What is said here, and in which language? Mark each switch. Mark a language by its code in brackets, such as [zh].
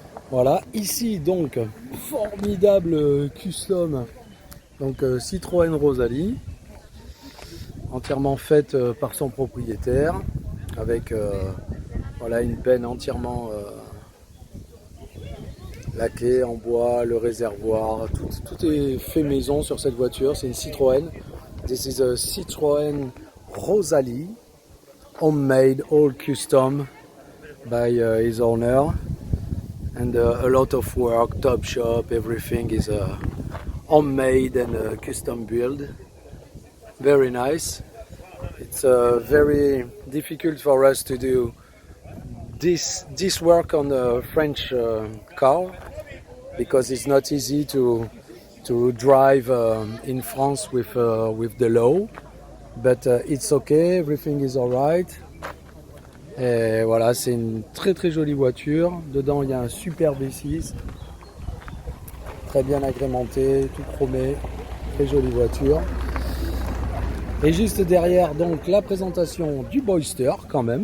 [fr] Voilà, ici donc formidable custom, donc Citroën Rosalie, entièrement faite par son propriétaire, avec voilà une penne entièrement laquée en bois, le réservoir, tout est fait maison sur cette voiture. C'est une Citroën. [en] This is a Citroën Rosalie, homemade, all custom by his owner, and a lot of work, top shop, everything is homemade and custom build. Very nice. It's very difficult for us to do this work on a French car because it's not easy to drive in France with the law, but it's okay, everything is alright. [fr] Et voilà, c'est une très très jolie voiture. Dedans il y a un super V6, très bien agrémenté, tout chromé, très jolie voiture. Et juste derrière donc la présentation du Boyster quand même.